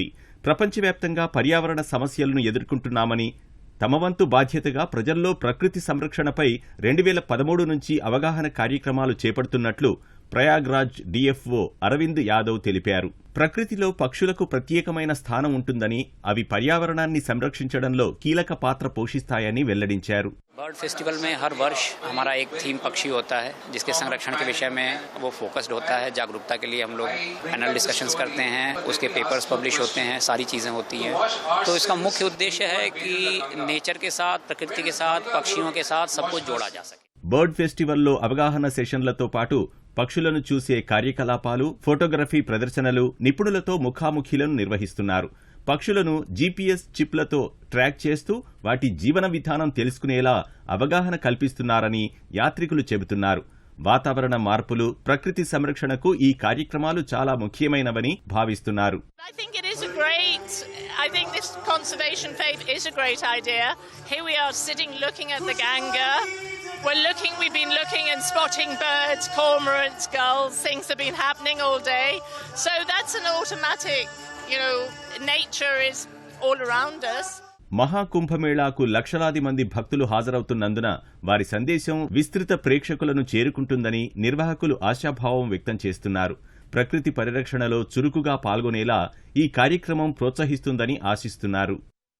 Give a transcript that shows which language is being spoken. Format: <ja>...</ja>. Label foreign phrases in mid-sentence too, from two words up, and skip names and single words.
<te>ప్రపంచవ్యాప్తంగా పర్యావరణ సమస్యలను ఎదుర్కొంటున్నామని, తమ వంతు బాధ్యతగా ప్రజల్లో ప్రకృతి సంరక్షణపై 2013 నుంచి అవగాహన కార్యక్రమాలు చేపడుతున్నట్లు ప్రయాగ్రాజ్ డిఎఫ్ఓ అరవింద్ యాదవ్ తెలిపారు. ప్రకృతిలో పక్షులకు ప్రత్యేకమైన స్థానం ఉంటుందని, అవి పర్యావరణాన్ని సంరక్షించడంలో కీలక పాత్ర పోషిస్తాయని వెల్లడించారు.</te> <hi>बर्ड फेस्टिवल में हर वर्ष हमारा एक थीम पक्षी होता है, जिसके संरक्षण के विषय में वो फोकस्ड होता है. जागरूकता के लिए हम लोग पैनल डिस्कशंस करते हैं, उसके पेपर्स पब्लिश होते हैं, सारी चीज़ें होती हैं. तो इसका मुख्य उद्देश्य है कि नेचर के साथ, प्रकृति के साथ, पक्षियों के साथ सब कुछ जोड़ा जा सके.</hi> <te>బర్డ్ ఫెస్టివల్లో అవగాహన సెషన్లతో పాటు పక్షులను చూసే కార్యకలాపాలు, ఫోటోగ్రఫీ ప్రదర్శనలు, నిపుణులతో ముఖాముఖీలను నిర్వహిస్తున్నారు. పక్షులను జీపీఎస్ చిప్లతో ట్రాక్ చేస్తూ వాటి జీవన విధానం తెలుసుకునేలా అవగాహన కల్పిస్తున్నారని యాత్రికులు చెబుతున్నారు. వాతావరణ మార్పులు, ప్రకృతి సంరక్షణకు ఈ కార్యక్రమాలు చాలా ముఖ్యమైనవని భావిస్తున్నారు.</te> <en>I think this conservation faith is a great idea. Here we are sitting looking at the Ganga. We've been looking and spotting birds, cormorants, gulls, things have been happening all day. So that's an automatic, nature is all around us.</en> <te>మహాకుంభమేళాకు లక్షలాది మంది భక్తులు హాజరవుతున్నందున వారి సందేశం విస్తృత ప్రేక్షకులను చేరుకుంటుందని నిర్వాహకులు ఆశాభావం వ్యక్తం చేస్తున్నారు. ప్రకృతి పరిరక్షణలో చురుకుగా పాల్గొనేలా ఈ కార్యక్రమం ప్రోత్సహిస్తుందని ఆశిస్తున్నారు.</te>